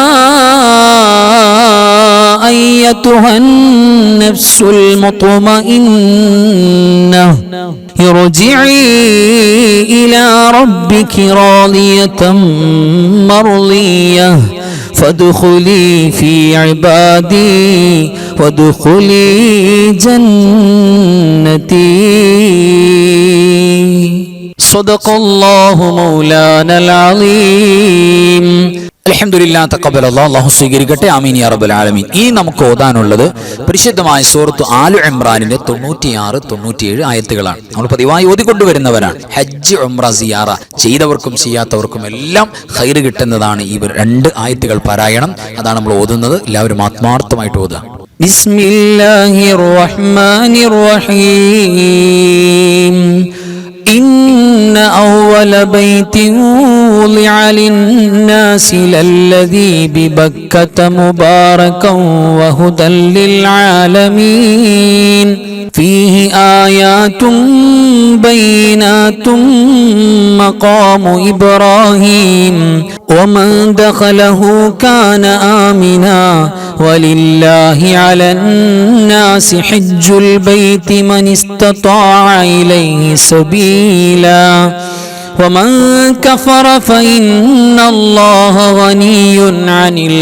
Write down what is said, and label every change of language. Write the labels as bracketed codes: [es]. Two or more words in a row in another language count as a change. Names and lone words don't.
[ar] أيتها النفس المطمئنة ارجعي إلى ربك راضية مرضية فادخلي في عبادي وادخلي جنتي. صدق الله مولانا العظيم. الحمد لله. تقبل الله. [ml] അല്ലാഹു സ്വീകരിക്കട്ടെ. [ar] آمين يا رب العالمين. [ml] ഈ നമുക്ക് ഓതാനുള്ളത് പരിശുദ്ധമായ സൂറത്ത് ആലു ഇംറാനിന്റെ 96, 97 ആയത്തുകളാണ്. നമ്മൾ പതിവായി ഓതിക്കൊണ്ടുവരുന്നവരാണ്. ഹജ്ജ്, ഉംറ, സിയാറ ചെയ്തവർക്കും ചെയ്യാത്തവർക്കും എല്ലാം ഖൈർ കിട്ടുന്നതാണ് ഈ 2 ആയത്തുകൾ പാരായണം. അതാണ് നമ്മൾ ഓതുന്നത്. എല്ലാവരും ആത്മാർത്ഥമായിട്ട് ഓതുക. [ar] بسم الله الرحمن الرحيم. إن أول أول بيت وضع للناس للذي ببكة مباركا وهدى للعالمين فيه آيات بينات مقام إبراهيم ومن دخله كان آمنا ولله على الناس حج البيت من استطاع إليه سبيلا ومن كفر فإن الله غني عن